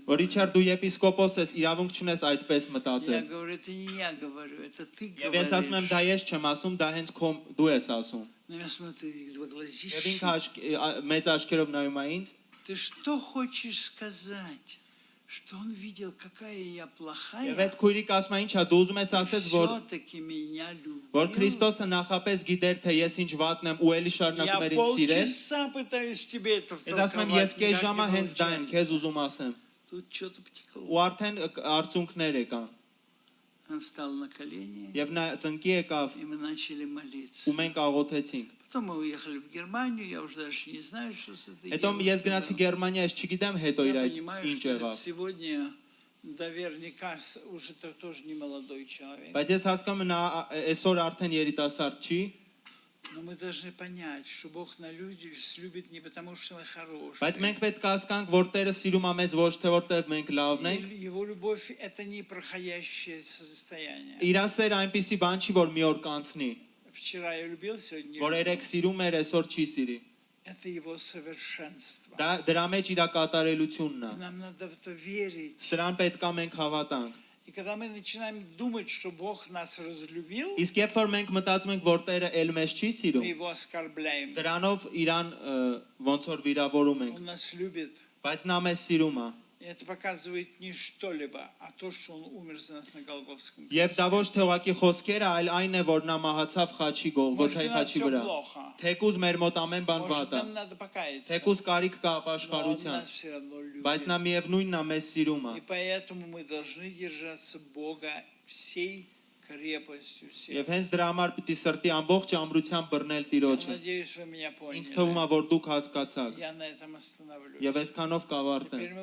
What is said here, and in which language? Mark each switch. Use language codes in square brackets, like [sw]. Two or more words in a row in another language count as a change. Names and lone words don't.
[hy] Որ [ru] говорить. [hy] Ռիչարդ դու եպիսկոպոս ես, իրավունք չունես այդպես [ru] Я [hy] մտածել։ [ru] говорю, это не я говорю, это ты [hy] Եվ ես ասում եմ, դա [ru] говоришь. [hy] ես չեմ ասում, դա հենց քո դու ես ասում։ [ru] На меня смотрит два [hy] Եվ [ru] глазища. [hy] ինքը մեծ աչքերով նայում է ինձ։ [ru] Ты что хочешь сказать? Что он видел, какая я [hy] Եվ [ru] плохая? [hy] այդ քույրիկ ասում է, ինչա դու ուզում ես ասես, որ [ru] Все-таки меня [hy] որ [ru] любил. [hy] Քրիստոսը նախապես գիտեր, թե ես ինչ վատն եմ ու էլի [ru] Я [hy] շարունակում էր ինձ սիրել։ [ru] полчаса пытаюсь тебе это [hy] Ես ասում եմ, ես [ru] втолковать, [hy] քեզ [ru] никак [hy] ժամը [ru] не [hy] հենց դա եմ, քեզ [ru] получается. [hy] ուզում ասեմ։ [ru] Тут что-то потекло. [hy] Ու արդեն արցունքներ եկան։ [ru] Он встал на колени, [hy] Եվ նա ծնկի եկավ [ru] и мы начали молиться. [hy] ու մենք աղոթեցինք։ [ru] Потом мы уехали в Германию, я уже дальше не знаю, что с этой [hy] Հետո ես [ru] девушкой [hy] գնացի [ru] было. [hy] Գերմանիա, ես չգիտեմ հետո իր [ru] Я [hy] այդ [ru] понимаю, [hy] ինչ [ru] что [hy] եղավ։ [ru] сегодня наверняка уже тоже не молодой человек. [hy] Բայց ես հասկանում եմ, նա այսօր արդեն երիտասարդ չի, [ru] Но мы должны понять, что Бог на людей любит не потому, что мы хорошие. [hy] բայց մենք պետք է հասկանանք, որ Տերը սիրում է մեզ ոչ թե որտեղ մենք լավն ենք։ [ru] И Его любовь – это не проходящее состояние. [hy] Իր ասեր այնպիսի բան չի, որ մի օր կանցնի, [ru] Вчера я любил, сегодня не [hy] որ [ru] люблю. [hy] երեք սիրում էր, այսօր չի սիրի։ [ru] Это Его совершенство. [hy] Դրա մեջ իր կատարելությունն է։ [ru] И нам надо в это верить. [hy] Սրան պետք է մենք հավատանք։ [ru] И когда мы начинаем думать, что Бог нас разлюбил, [hy] Իսկ երբ որ մենք մտածում ենք, որ Տերը ել մեզ չի [ru] мы [hy] սիրում, [ru] Его оскорбляем. [hy] դրանով իրան ոնց որ վիրավորում ենք, [ru] Он нас любит. [hy] բայց նա մեզ сիրում է։ [ru] И это показывает не что-либо, а то, что Он умер за нас на Голгофском [hy] Եվ դա [ru] кресте. [hy] ոչ թե ուղակի խոսքերը, այլ այն է, որ նա մահացավ խաչի [ru] Может, [hy] Գողգոթայի [ru] у нас [hy] խաչի [ru] все [hy] վրա։ [ru] плохо. [hy] Թեկուզ մեր մոտ ամեն բան [ru] Может, [hy] վատ է։ [ru] нам надо покаяться. [hy] Թեկուզ կարիք կա [ru] Но Он [hy] ապաշխարության, [ru] нас все равно [hy] բայց նա [ru] любит. [hy] միևնույնն է մեզ սիրում է։ [ru] И поэтому мы должны держаться Бога всей крепостью [hy] Եվ [ru] сердца. [hy] հենց դրա համար պիտի срտի ամբողջ ամրությամբ բռնել [ru] Я [hy] Տիրոջը։ [ru] надеюсь, вы меня [hy] Ինձ թվում [ru] поняли. [hy] է, որ դուք հասկացաք։ [ru] Я на этом остановлюсь. [hy] Եվ այսքանով կավարտեմ։ [ru] Теперь мы